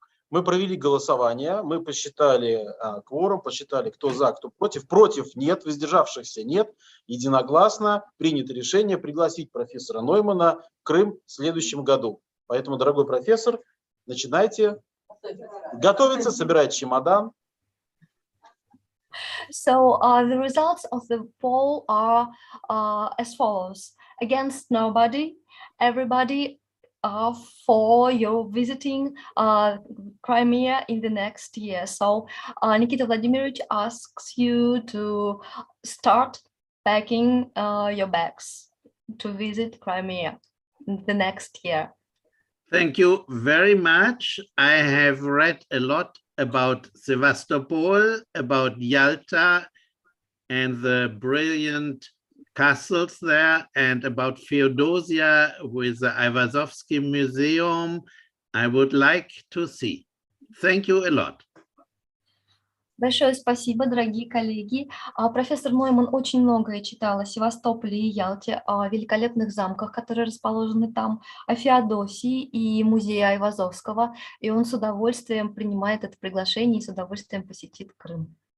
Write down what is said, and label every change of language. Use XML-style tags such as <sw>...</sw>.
<ru>Мы провели голосование, мы посчитали кворум, посчитали, кто за, кто против. Против нет, воздержавшихся нет. Единогласно принято решение пригласить профессора Нойманна в Крым в следующем году. Поэтому, дорогой профессор, начинайте готовиться, собирать чемодан.</ru> <en>So the results of the poll are as follows: against nobody, everybody for your visiting Crimea in the next year. So Nikita Vladimirovich asks you to start packing your bags to visit Crimea the next year. Thank you very much. I have read a lot about Sevastopol, about Yalta, and the brilliant castles there, and about Feodosia with the Ivazovsky Museum. I would like to see. Thank you a lot.</en> <ru>Большое спасибо, дорогие коллеги. Профессор Нойманн очень многое читал о Севастополе и Ялте, о великолепных замках, которые расположены там, о Феодосии и музее Айвазовского, и он с удовольствием принимает это приглашение и с удовольствием посетит Крым.</ru>